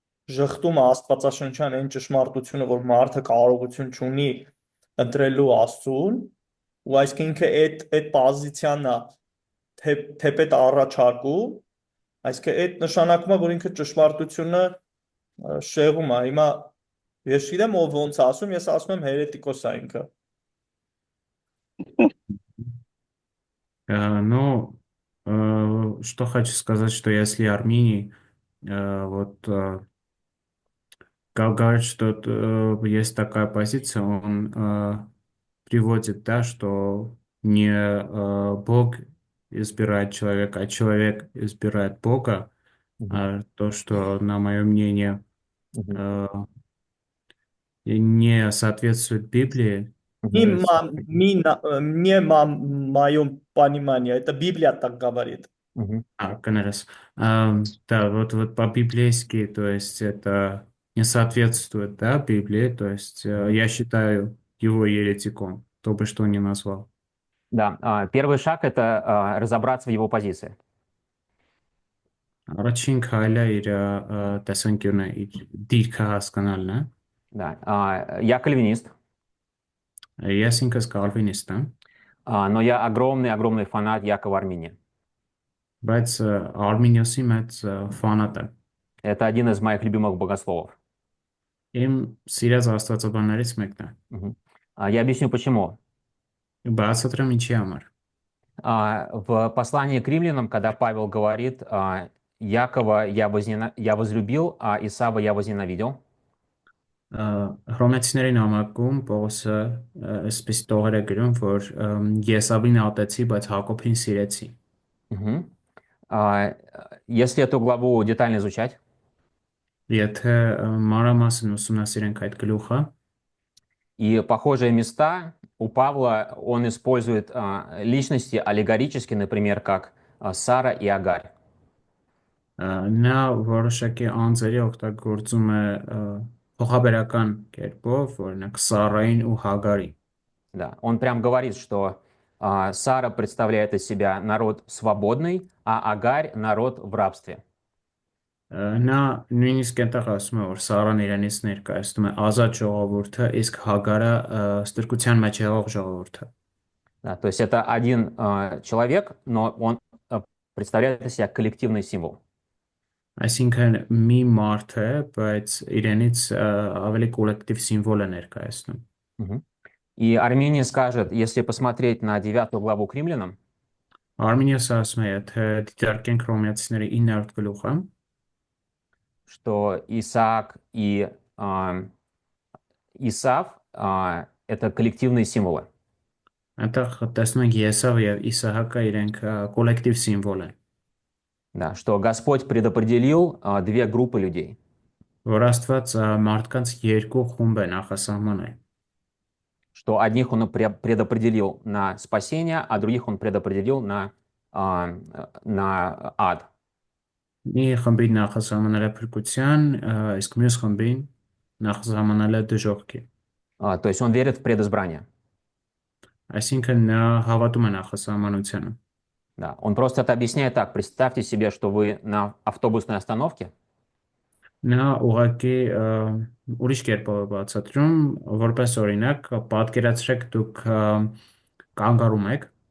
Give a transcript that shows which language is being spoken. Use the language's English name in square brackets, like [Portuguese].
[Armenian] ժխտում է Աստվածաշնչյան այն ճշմարտությունը, որ մարդը կարողություն չունի ընտրելու Աստծուն, ու այսինքն ինքը այդ պոզիցիան է թեպետ առաջարկում, այսինքն այդ նշանակում է, որ ինքը ճշմարտությունը շեղում է։ Հիմա ես չգիտեմ ով ոնց ասում, ես ասում եմ հերետիկոս է ինքը։ [Russian] Ну, что хочу сказать, что если Армении вот говорит, что есть такая позиция, он приводит, да, что не Бог избирает человека, а человек избирает Бога, Мгм. а то, что, на мое мнение, Мгм. э, не соответствует Библии, Не, Мгм. то есть, не моем понимании, это Библия так говорит. Мгм. Канарас. Да, вот по-библейски, то есть это не соответствует, да, Библии, то есть Мгм. я считаю его еретиком, кто бы что ни назвал. Да, первый шаг — это разобраться в его позиции. [Armenian] Առաջին քայլը իր տեսանկյունը, իր դիրքը հասկանալն է։ [Russian] Да, я кальвинист, [Armenian] Ես ինքս կալվինիստ եմ, [Russian] но я огромный фанат Якова Армения. [Armenian] բայց Արմինիոսի մեծ ֆանատ եմ։ [Russian] Это один из моих любимых богословов. [Armenian] Իմ սիրած աստվածաբաններից մեկն է։ [Russian] Мгм. Я объясню почему. [Armenian] Բացատրեմ ինչի համար։ [Russian] В послании к римлянам, когда Павел говорит, Якова я возлюбил, а Исава я возненавидел, [Armenian] Հռոմեացիների նամակում Պողոսը այսպես տողեր է գրում, որ Եսավին ատեցի, բայց Հակոբին սիրեցի։ мгм. [Russian] Если эту главу детально изучать, [Armenian] Եթե մանրամասն ուսումնասիրենք այդ գլուխը, [Russian] и похожие места у Павла он использует личности аллегорически, например, как Сара и Агарь. [Armenian] նա որոշակի անձերի օգտագործում է փոխաբերական կերպով, օրինակ Սարային ու Հագարի։ [Russian] Да, он прям говорит, что Сара представляет из себя народ свободный, а Агарь народ в рабстве. [Armenian] Նա նույնիսկ այնտեղ ասում է, որ Սարան իրենից ներկայացնում է ազատ ժողովուրդը, իսկ Հագարը ստրկության մեջ եղող ժողովուրդը։ [Russian] Да, то есть это один человек, но он представляет из себя коллективный символ. [Armenian] Այսինքն մի մարդ է, բայց իրենից ավելի կոլեկտիվ սիմվոլ է ներկայացնում։ Мгм. [Russian] И Армения скажет, если посмотреть на 9 главу к римлянам, [Armenian] Արմինիոսը ասում է, եթե դիտարկենք Հռոմեացիների 9-րդ գլուխը, [Russian] что Исаак и Исав это коллективные символы. [Armenian] այնտեղ տեսնում ենք Եսավը եւ Իսահակը իրենք կոլեկտիվ սիմվոլ են, [Russian] Да, что Господь предопределил две группы людей. [Armenian] որ Աստված մարդկանց երկու խումբ է նախասահմանել, [Russian] Что одних он предопределил на спасение, а других он предопределил на ад. [Armenian] մի խմբին նախասահմանել է փրկության, իսկ մյուս խմբին նախասահմանել է դժոխքի։ [Russian] То есть он верит в предизбрание. [Armenian] Այսինքն նա հավատում է նախասահմանությանը։ [Russian] Да, он просто это объясняет так. Представьте себе, что вы на автобусной остановке, [Armenian] Նա ուղղակի ուրիշ կերպով է բացատրում, որպես օրինակ, պատկերացրեք դուք կանգառում եք,